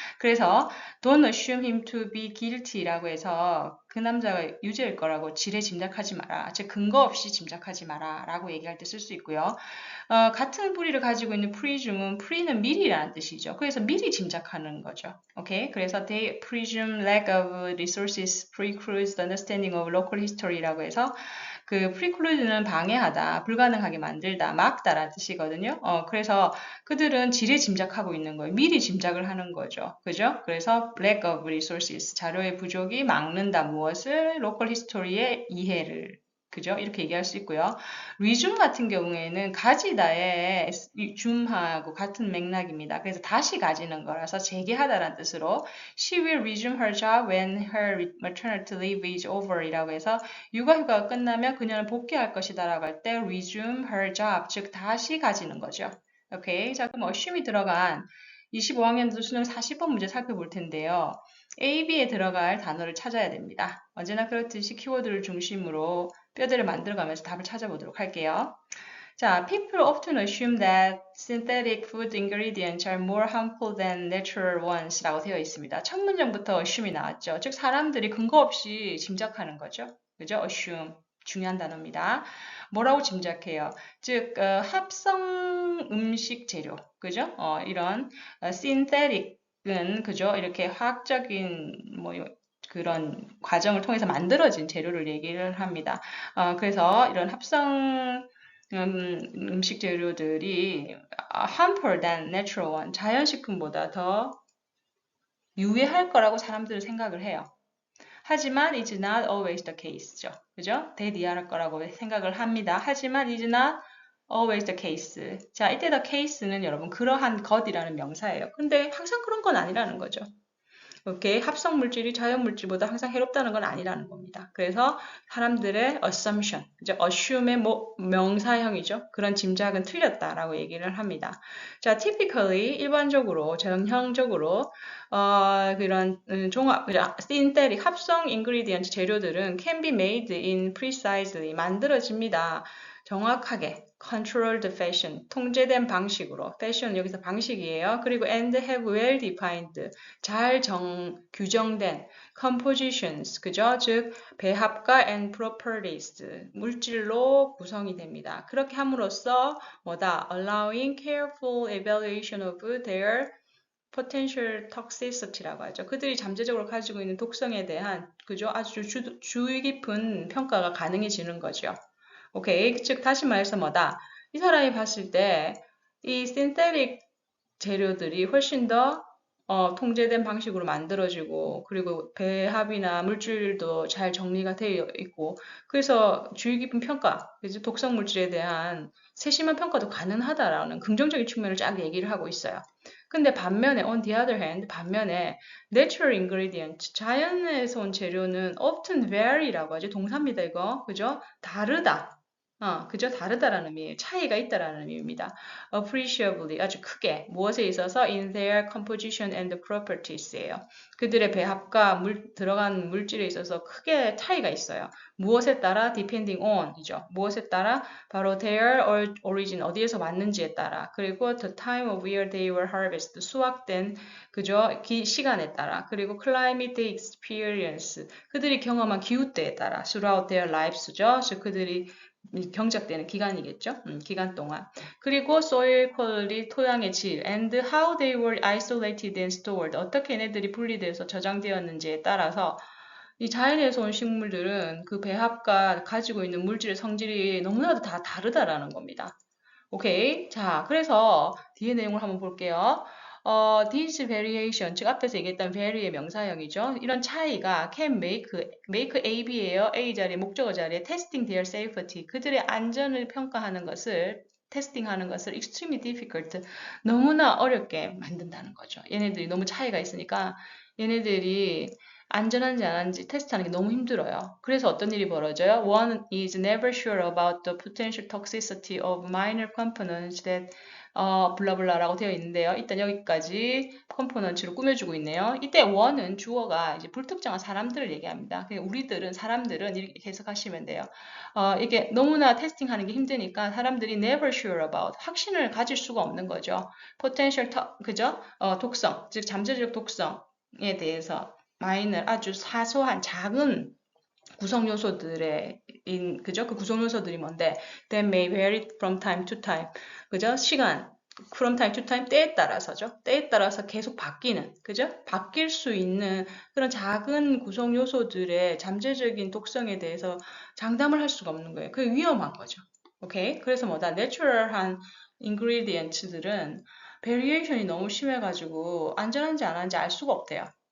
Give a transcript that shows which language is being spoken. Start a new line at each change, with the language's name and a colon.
Korean: 그래서
English: Don't assume him to be guilty
Korean: 라고 해서 그 남자가 유죄일 거라고 지레 짐작하지 마라. 즉 근거 없이 짐작하지 마라 라고 얘기할 때 쓸 수 있고요. 같은 뿌리를 가지고 있는 presume은 pre는 미리라는 뜻이죠. 그래서 미리 짐작하는 거죠. 오케이? 그래서
English: they presume lack of resources precludes the understanding of local history
Korean: 라고 해서 그
English: preclude는
Korean: 방해하다, 불가능하게 만들다, 막다라는 뜻이거든요. 그래서 그들은 지레 짐작하고 있는 거예요. 미리 짐작을 하는 거죠. 그죠? 그래서
English: lack of resources,
Korean: 자료의 부족이 막는다 무엇을?
English: local history
Korean: 의 이해를. 그죠? 이렇게 얘기할 수 있고요. resume 같은 경우에는 가지다의 줌하고 같은 맥락입니다. 그래서 다시 가지는 거라서 재개하다라는 뜻으로
English: She will resume her job when her maternity leave is over
Korean: 이라고 해서 육아휴가가 끝나면 그녀는 복귀할 것이다 라고 할 때
English: resume her job,
Korean: 즉 다시 가지는 거죠. 오케이. 자, 그럼 assume이 들어간 25학년도 수능 40번 문제 살펴볼 텐데요. A, B에 들어갈 단어를 찾아야 됩니다. 언제나 그렇듯이 키워드를 중심으로 뼈대를 만들어가면서 답을 찾아보도록 할게요. 자,
English: people often assume that synthetic food ingredients are more harmful than natural ones
Korean: 라고 되어 있습니다. 첫 문장부터 assume이 나왔죠. 즉, 사람들이 근거 없이 짐작하는 거죠. 그죠? assume. 중요한 단어입니다. 뭐라고 짐작해요? 즉, 합성 음식 재료. 그죠? 이런 synthetic은, 그죠? 이렇게 화학적인, 그런 과정을 통해서 만들어진 재료를 얘기를 합니다. 그래서 이런 합성 음식 재료들이 harmful than natural one, 자연식품보다 더 유해할 거라고 사람들은 생각을 해요. 하지만
English: it's not always the case죠.
Korean: 그죠? 대리할 거라고 생각을 합니다. 하지만
English: it's not always the case.
Korean: 자, 이때 the case는 여러분 그러한 것이라는 명사예요. 근데 항상 그런 건 아니라는 거죠. 이렇게 합성 물질이 자연 물질보다 항상 해롭다는 건 아니라는 겁니다. 그래서 사람들의 assumption, 이제 assume의 명사형이죠. 그런 짐작은 틀렸다라고 얘기를 합니다. 자, typically 일반적으로 전형적으로 그런 종합, synthetic 합성 ingredient 재료들은
English: can be made in precisely
Korean: 만들어집니다. 정확하게
English: controlled fashion,
Korean: 통제된 방식으로. fashion 여기서 방식이에요. 그리고
English: and have well defined,
Korean: 잘 규정된
English: compositions,
Korean: 그죠? 즉 배합과
English: and properties,
Korean: 물질로 구성이 됩니다. 그렇게 함으로써 뭐다?
English: allowing careful evaluation of their potential toxicity
Korean: 라고 하죠. 그들이 잠재적으로 가지고 있는 독성에 대한 그죠? 아주 주의 깊은 평가가 가능해지는 거죠. 오케이. 즉 다시 말해서 뭐다? 이 사람이 봤을 때 이 신테릭 재료들이 훨씬 더 통제된 방식으로 만들어지고 그리고 배합이나 물질도 잘 정리가 되어 있고 그래서 주의 깊은 평가, 그래서 독성 물질에 대한 세심한 평가도 가능하다라는 긍정적인 측면을 쫙 얘기를 하고 있어요. 근데 반면에
English: on the other hand
Korean: 반면에
English: natural ingredient
Korean: 자연에서 온 재료는
English: often vary
Korean: 라고 하죠. 동사입니다 이거 그죠? 다르다. 그죠? 다르다라는 의미예요. 차이가 있다라는 의미입니다.
English: appreciably
Korean: 아주 크게 무엇에 있어서
English: in their composition and properties
Korean: 예요. 그들의 배합과 들어간 물질에 있어서 크게 차이가 있어요. 무엇에 따라
English: depending on
Korean: 이죠. 무엇에 따라 바로
English: their origin
Korean: 어디에서 왔는지에 따라 그리고
English: the time of year they were harvested
Korean: 수확된 그죠? 시간에 따라 그리고
English: climate experience
Korean: 그들이 경험한 기후때에 따라
English: throughout their lives
Korean: 죠. 즉 그들이 경작되는 기간이겠죠. 기간 동안. 그리고
English: soil quality,
Korean: 토양의 질,
English: and how they were isolated and stored,
Korean: 어떻게 얘네들이 분리돼서 저장되었는지에 따라서 이 자연에서 온 식물들은 그 배합과 가지고 있는 물질의 성질이 너무나도 다 다르다라는 겁니다. 오케이. 자, 그래서 뒤에 내용을 한번 볼게요.
English: this variation,
Korean: 즉 앞에서 얘기했던 vary의 명사형이죠. 이런 차이가
English: can make
Korean: A, B예요. A 자리에, 목적어 자리에
English: testing their safety,
Korean: 그들의 안전을 평가하는 것을 테스팅하는 것을
English: extremely difficult,
Korean: 너무나 어렵게 만든다는 거죠. 얘네들이 너무 차이가 있으니까 얘네들이 안전한지 안 하는지 테스트하는 게 너무 힘들어요. 그래서 어떤 일이 벌어져요?
English: One is never sure about the potential toxicity of minor components that
Korean: 블라블라라고 되어 있는데요. 일단 여기까지 컴포넌츠로 꾸며주고 있네요. 이때 one은 주어가 이제 불특정한 사람들을 얘기합니다. 그냥 우리들은 사람들은 이렇게 해석하시면 돼요. 이게 너무나 테스팅하는 게 힘드니까 사람들이
English: never sure about
Korean: 확신을 가질 수가 없는 거죠. potential 그죠? 독성, 즉 잠재적 독성에 대해서 마이너 아주 사소한 작은 구성 요소들의 그죠? 그 구성 요소들이 뭔데?
English: That may vary from time to time.
Korean: 그죠? 시간
English: from time to time
Korean: 때에 따라서죠. 때에 따라서 계속 바뀌는 그죠? 바뀔 수 있는 그런 작은 구성 요소들의 잠재적인 독성에 대해서 장담을 할 수가 없는 거예요. 그게 위험한 거죠. 오케이? 그래서 뭐다? 내추럴한 ingredients들은 베리에이션이 너무 심해가지고 안전한지 안 한지 알 수가 없대요.